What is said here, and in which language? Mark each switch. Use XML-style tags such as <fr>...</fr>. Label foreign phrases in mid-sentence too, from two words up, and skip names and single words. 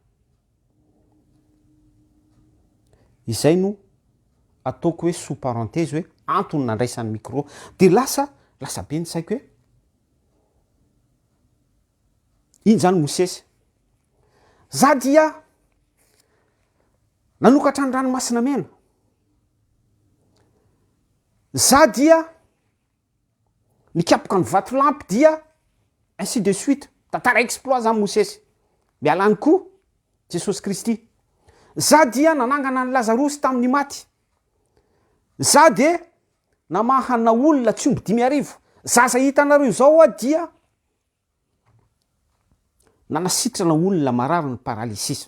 <mg>izay no ataoko hoe</mg> <fr>sous parenthèse</fr> <mg>hoe antony nandraisan'ny micro de lasa be ny saiko hoe iny zany Mosesy za dia nanokatra ny ranomasina mena, za dia nikapoka ny vato lampy dia</mg> <fr>ainsi de suite</fr> <mg>tantara exploit zany Mosesy mialany koa Jesosy Kristy. Za dia nanangana ny Lazarosy tamin'ny maty, za de namahana olona tsy omby 5,000, za zay hitanareo zao a dia nanasitrana olona marary ny paralysisme.</mg>